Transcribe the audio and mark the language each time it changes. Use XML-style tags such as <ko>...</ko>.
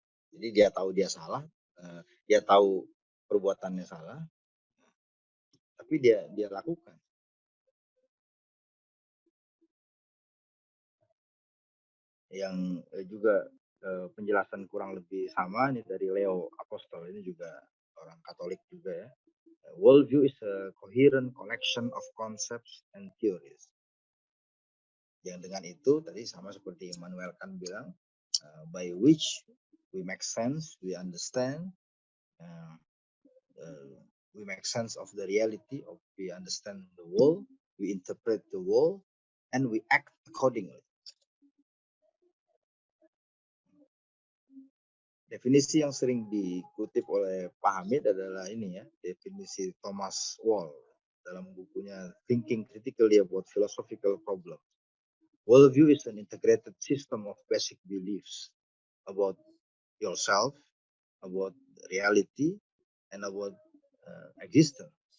<id>Jadi dia tahu dia salah, dia tahu perbuatannya salah, tapi dia lakukan. Yang juga penjelasan kurang lebih sama ini dari Leo Apostol, ini juga orang Katolik juga ya.</id> <en>Worldview is a coherent collection of concepts and theories.</en> <id>Yang dengan itu tadi sama seperti Immanuel Kant bilang,</id> <en>by which we make sense, we understand, uh, we make sense of the reality, we understand the world, we interpret the world, and we act accordingly.</en> <id>Definisi yang sering dikutip oleh Pak Hamid adalah ini ya, definisi Thomas Wall dalam bukunya Thinking Critically About Philosophical Problems.</id> <en>Worldview is an integrated system of basic beliefs about yourself, about reality, and about existence.</en>